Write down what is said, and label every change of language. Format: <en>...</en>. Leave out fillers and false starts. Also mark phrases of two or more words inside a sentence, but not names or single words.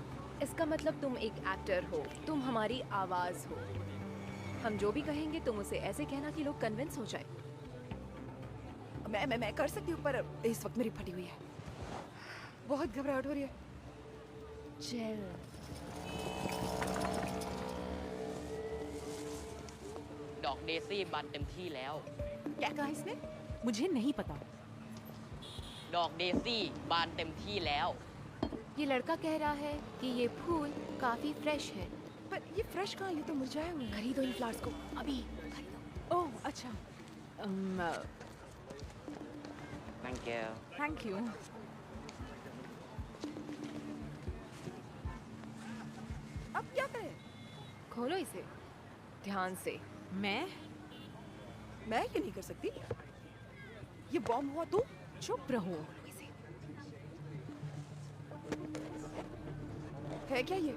<hi>इसका मतलब तुम एक एक्टर हो, तुम हमारी आवाज हो। हम जो भी कहेंगे तुम उसे ऐसे कहना कि लोग कन्विंस हो जाए। मैं कर सकती हूँ, पर इस वक्त मेरी फटी हुई है। बहुत घबराहट हो रही है। चल।</hi> <th>ดอกเดซี่บานเต็มที่แล้ว</th> <hi>क्या कहा इसने? मुझे नहीं पता।</hi> <th>ดอกเดซี่บานเต็มที่แล้ว</th> <hi>ये लड़का कह रहा है कि ये फूल काफी फ्रेश है। पर ये फ्रेश कहाँ? ये तो मुरझाए हुए हैं। खरीदो इन फ्लावर्स को अभी, खरीदो। ओह अच्छा,</hi> <en>thank you thank you.</en> <hi>अब क्या करें? खोलो इसे ध्यान से। मैं ये नहीं कर सकती। ये बॉम्ब हुआ तो? चुप रहो। है क्या ये?</hi>